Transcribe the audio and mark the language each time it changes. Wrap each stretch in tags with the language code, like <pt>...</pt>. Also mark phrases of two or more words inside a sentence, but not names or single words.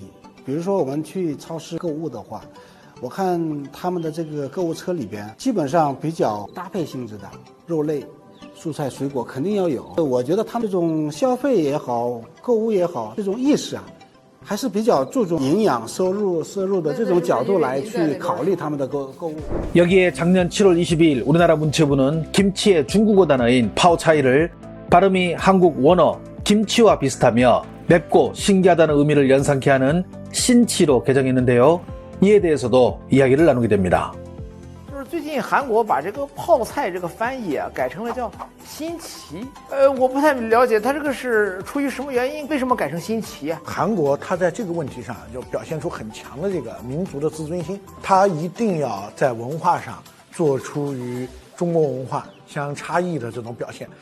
<zh>比如说我们去超市购物的话，我看他们的这个购物车里边，基本上比较搭配性质的肉类、蔬菜、水果肯定要有。我觉得他们这种消费也好，购物也好，这种意识啊， 还是比较注重营养、摄入的这种角度来去考虑他们的购物。</zh> <ko>여기에 작년 7월 22일 우리나라 문체부는 김치의 중국어 단어인 파오차이를 발음이 한국 원어 김치와 비슷하며 맵고 신기하다는 의미를 연상케 하는 신치로 개정했는데요. 이에 대해서도 이야기를 나누게 됩니다.</ko> <zh>就是最近韩国把这个泡菜这个翻译啊改成了叫新奇，我不太了解它这个是出于什么原因，为什么改成新奇啊？韩国它在这个问题上就表现出很强的这个民族的自尊心，它一定要在文化上做出与中国文化相差异的这种表现。</zh>